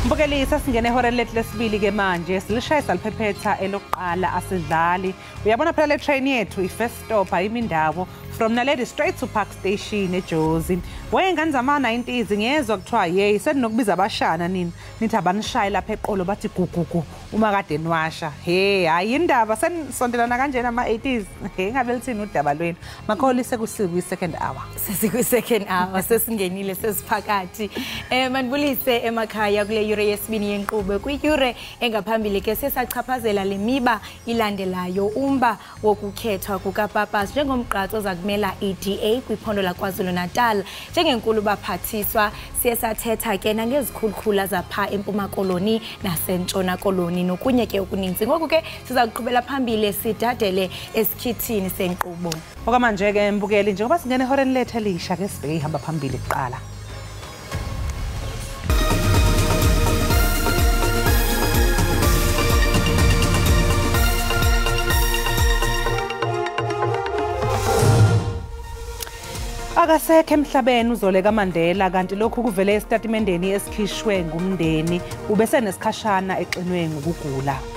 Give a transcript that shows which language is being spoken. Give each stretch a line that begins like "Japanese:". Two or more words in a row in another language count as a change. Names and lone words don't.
Zulu: Mbukeli sasingene ehoreni lethu lesibili ke manje silishaya saliphephetha elokuqala asidlali. Uyabona phela le train yethu i-
English: first stop
Zulu: ayimindabo
English: from Naledi straight to Park Station
Zulu: eJozi. Wayengane zama-90s ngiyezwa kuthiwa yey senokubiza abashana nini nithi abanishaye lapha eqolo bathi gugugu uma kade nwasha. Hey hayi indaba senisondelana kanjena ama-80s. Hey ngabe lithini udaba lwenu? Makholi sekusiku
English: second hour.
Zulu: Sesiku
English: second hour
Zulu: sesingenile sesiphakathi.
Xhosa: Manibulise emakhaya kule yure yesibini yenqubo kuyure engaphambili ke sesachaphazela lemiba ilandelayo umba wokukhethwa kukaPapas njengomgqatso ozakumela EDA kwiphondo laKwaZulu Natal njengenkulu baphathiswa siyesathetha ke nangezikhulukhula zapha eMpuma Koloni naseNtshona Koloni nokunye ke okuninzi ngoku ke siza kuqhubela phambili sidadele esikhithini senqubo.
Zulu: Okwamanje ke Mbukeli njengoba singene ehoreni lethu elisha ke sibheke ihamba phambili kuqala. Akasekho emhlabeni uZoleka Mandela kanti lokhu kuvele esitatimendeni esikhishwe ngumndeni ubese nesikhashana exinwe ngokugula.